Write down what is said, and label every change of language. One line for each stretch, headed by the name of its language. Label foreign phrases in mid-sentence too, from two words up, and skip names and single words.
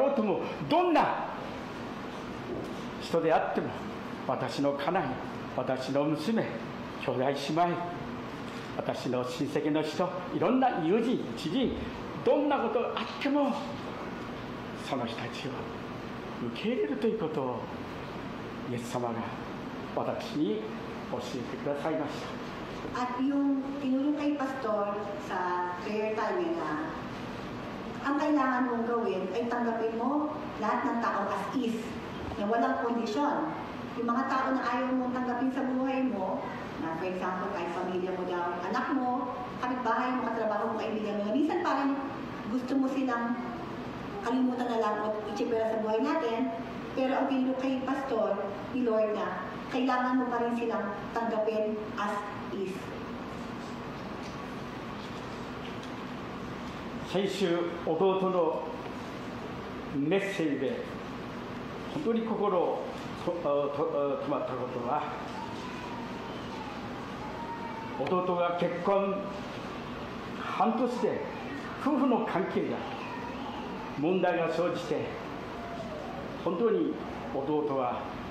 Japanese: ろうとも、どんな人であっても、私の家内、私の娘、兄弟姉妹、私の親戚の人、いろんな友人、知人、どんなことがあっても、その人たちを受け入れるということをイエス様が私に教えてくださいました。
Filipino: At yung tinulong kay Pastor sa prayer time niya na ang kailangan mong gawin ay tanggapin mo lahat ng tao
English: as is,
Filipino: na walang kondisyon. Yung mga tao na ayaw mong tanggapin sa buhay mo, na
English: for example,
Filipino: kahit pamilya mo daw, anak mo, kapitbahay mo, katrabaho mo, kaibigan mo, minsan parang gusto mo silang kalimutan na lang o itsipera sa buhay natin, pero ang tinulong kay Pastor ni Lord na kailangan mo pa rin silang tanggapin
English: as is.
Japanese: 先週、弟のメッセージで本当に心を止まったことは、弟が結婚半年で夫婦の関係が問題が生じて、本当に弟は